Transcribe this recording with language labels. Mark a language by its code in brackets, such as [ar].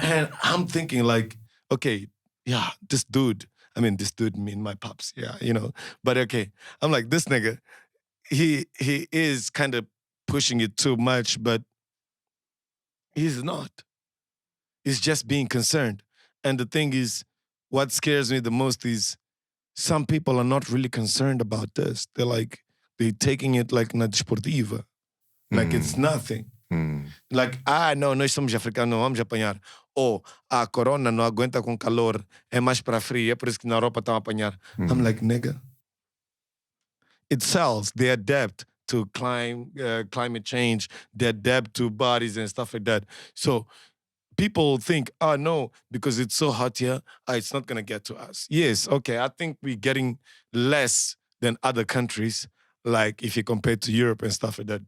[en] And I'm thinking like, okay, yeah, this dude mean my pops, yeah, But okay, I'm like, this nigga, he is kind of pushing it too much, but he's not. He's just being concerned. And the thing is, what scares me the most is some people are not really concerned about this. They're taking it like [pt] na desportiva. [en] Like it's nothing. Like, [pt] não, nós somos africanos, não vamos apanhar. Ou, a corona não aguenta com calor, é mais para frio, é por isso que na Europa estão a apanhar. [en] I'm like, nigga. It sells. They adapt to climate change. They adapt to bodies and stuff like that. So people think, no, because it's so hot here, it's not going to get to us. Yes, okay, I think we're getting less than other countries, like if you compare to Europe and stuff like that.